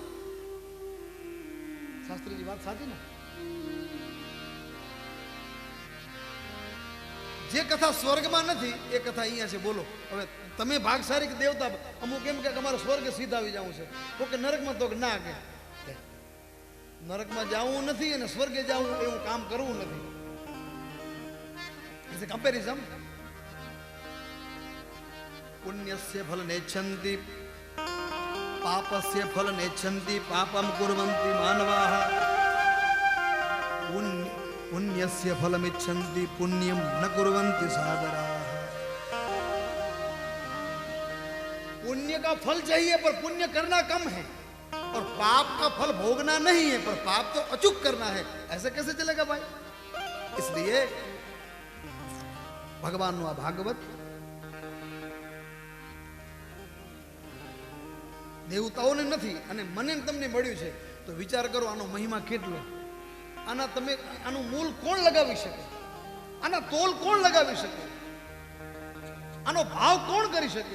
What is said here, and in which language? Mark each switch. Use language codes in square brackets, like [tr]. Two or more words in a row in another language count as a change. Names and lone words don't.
[gu] શાસ્ત્રીજી વાત સાચી ને? જે કથા સ્વર્ગમાં નથી એ કથા અહીંયા છે. બોલો હવે તમે ભાગશાળી કે દેવતા? અમુક એમ કે અમારે સ્વર્ગ સીધા આવી જવું છે, તો કે નરકમાં, તો કે ના, કે નરકમાં જવું નથી અને સ્વર્ગે જવું એવું કામ કરવું નથી. कंपेरिजन. [sa] पुण्यस्य फल नेच्छन्ति पापस्य फल नेच्छन्ति पापम कुर्वन्ति मानवाः. पुण्यस्य फलमिच्छन्ति पुण्यम न कुर्वन्ति सागराः. [hi] पुण्य का फल चाहिए पर पुण्य करना कम है. और पाप का फल भोगना नहीं है, पर पाप तो अचूक करना है। ऐसे कैसे चलेगा भाई? इसलिए भगवान [gu] નું આ ભાગવત દેવતાઓને નથી અને મને તમને મળ્યું છે, તો વિચાર કરો આનો મહિમા કેટલો. આનું મૂળ કોણ લગાવી શકે? આના તોલ કોણ લગાવી શકે? આનો ભાવ કોણ કરી શકે?